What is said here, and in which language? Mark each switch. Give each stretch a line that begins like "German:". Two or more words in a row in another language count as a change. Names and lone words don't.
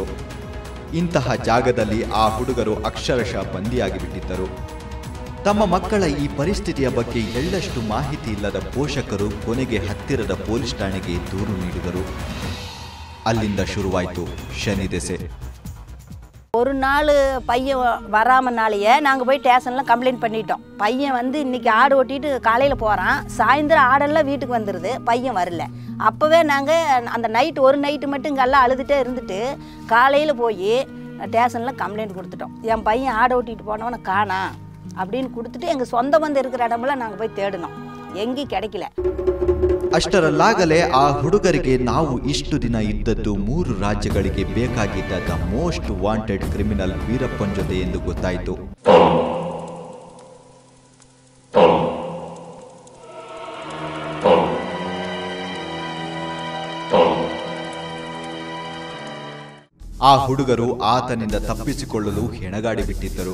Kannada: ಇಂತಹ ಜಾಗದಲ್ಲಿ ಆ ಹುಡುಗರು ಅಕ್ಷರಶಃ ಬಂದಿಯಾಗಿ ಬಿಟ್ಟಿದ್ದರು. ತಮ್ಮ ಮಕ್ಕಳ ಈ ಪರಿಸ್ಥಿತಿಯ ಬಗ್ಗೆ ಎಳ್ಳಷ್ಟು ಮಾಹಿತಿ ಇಲ್ಲದ ಪೋಷಕರು ಕೊನೆಗೆ ಹತ್ತಿರದ ಪೊಲೀಸ್ ಠಾಣೆಗೆ ದೂರು ನೀಡಿದರು. ಅಲ್ಲಿಂದ ಶುರುವಾಯಿತು ಶನಿ ದೆಸೆ.
Tamil: ஒரு நாள் பையன் வராமனாலேயே நாங்கள் போய் ஸ்டேஷனில் கம்ப்ளைண்ட் பண்ணிட்டோம். பையன் வந்து இன்றைக்கி ஆடு ஓட்டிட்டு காலையில் போகிறான், சாயந்தரம் ஆடெல்லாம் வீட்டுக்கு வந்துடுது, பையன் வரல. அப்போவே நாங்கள் அந்த நைட்டு ஒரு நைட்டு மட்டும் இங்கெல்லாம் அழுதுகிட்டே இருந்துட்டு காலையில் போய் ஸ்டேஷனில் கம்ப்ளைண்ட் கொடுத்துட்டோம். என் பையன் ஆடை ஓட்டிகிட்டு போனவனை காணா அப்படின்னு கொடுத்துட்டு எங்கள் சொந்த பந்தம் இருக்கிற இடமெல்லாம் நாங்கள் போய் தேடினோம், எங்கேயும் கிடைக்கல.
Kannada: ಅಷ್ಟರಲ್ಲಾಗಲೇ ಆ ಹುಡುಗರಿಗೆ ನಾವು ಇಷ್ಟು ದಿನ ಇದ್ದದ್ದು 3 ರಾಜ್ಯಗಳಿಗೆ ಬೇಕಾಗಿದ್ದ
English: the most wanted criminal
Kannada: ವೀರಪ್ಪನ್ ಜೊತೆ ಎಂದು ಗೊತ್ತಾಯಿತು. ಆ ಹುಡುಗರು ಆತನಿಂದ ತಪ್ಪಿಸಿಕೊಳ್ಳಲು ಹೆಣಗಾಡಿ ಬಿಟ್ಟಿದ್ದರು.